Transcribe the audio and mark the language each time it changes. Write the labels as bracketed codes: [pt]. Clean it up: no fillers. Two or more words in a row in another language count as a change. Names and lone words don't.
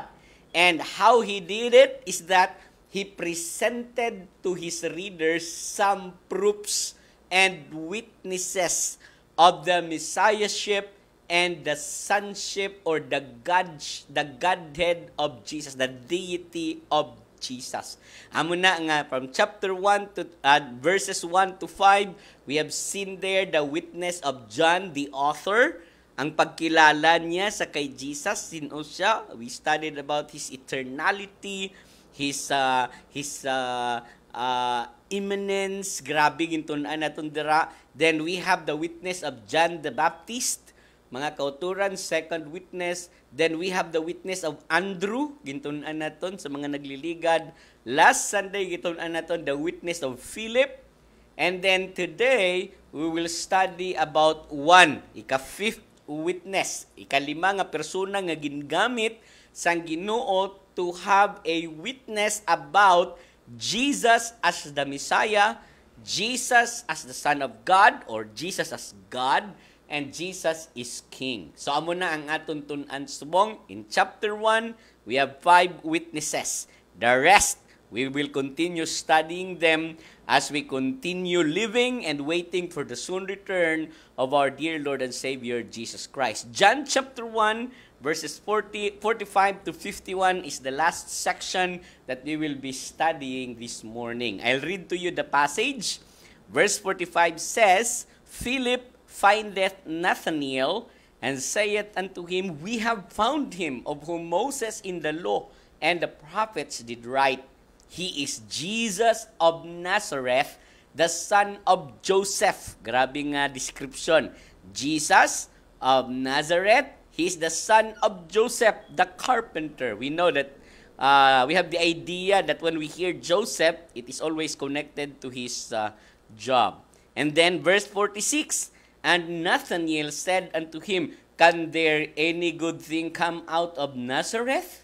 [en] And how he did it is that he presented to his readers some proofs and witnesses of the Messiahship and the sonship or the Godhead of Jesus, the deity of Jesus. [hil] Amo na nga [en] from chapter 1 to verses 1 to 5, we have seen there the witness of John, the author, [hil] ang pagkilala niya sa kay Jesus, sino siya. [en] We studied about his eternality, his immanence, [hil] grabe gintunan naton dira. [en] Then we have the witness of John the Baptist, [hil] mga kauturan, [en] second witness. Then we have the witness of Andrew, [hil] gintunan naton sa mga nagliligad. [en] Last Sunday [hil] gintunan naton [en] the witness of Philip. And then today we will study about ika-fifth witness, [hil] ikalima nga persona nga gingamit sang Ginoo [en] to have a witness about Jesus as the Messiah, Jesus as the Son of God, or Jesus as God, and Jesus is King. [hil] So amo na ang aton tun-an subong. [en] In chapter 1, we have 5 witnesses. The rest, we will continue studying them as we continue living and waiting for the soon return of our dear Lord and Savior, Jesus Christ. John chapter 1, verses 45 to 51 is the last section that we will be studying this morning. I'll read to you the passage. Verse 45 says, Philip findeth Nathanael, and saith unto him, We have found him, of whom Moses in the law and the prophets did write. He is Jesus of Nazareth, the son of Joseph. [hil] Grabe nga description. [en] Jesus of Nazareth, he is the son of Joseph, the carpenter. We know that we have the idea that when we hear Joseph, it is always connected to his job. And then verse 46, And Nathanael said unto him, Can there any good thing come out of Nazareth?